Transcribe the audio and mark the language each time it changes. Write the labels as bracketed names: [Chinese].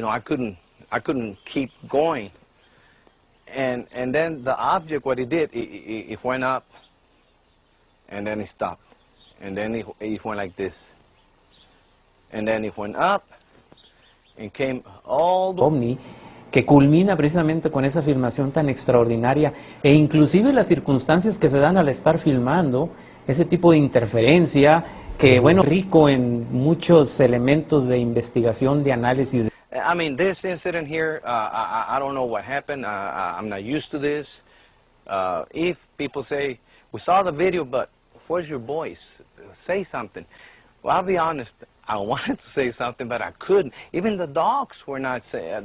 [English] I couldn't keep going. And then the object, what it did, it went up, and then it stopped. And then it went like this. And then it went up, and came all the [Spanish] ovni, que culmina precisamente con esa filmación tan extraordinaria, e inclusive las circunstancias que se dan al estar filmando, ese tipo de interferencia, que bueno, rico en muchos elementos de investigación, de análisis. [English] I mean, this incident here, I don't know what happened. I'm not used to this. If people say, we saw the video, but where's your voice? Say something. Well, I'll be honest. I wanted to say something, but I couldn't. Even the dogs were not saying.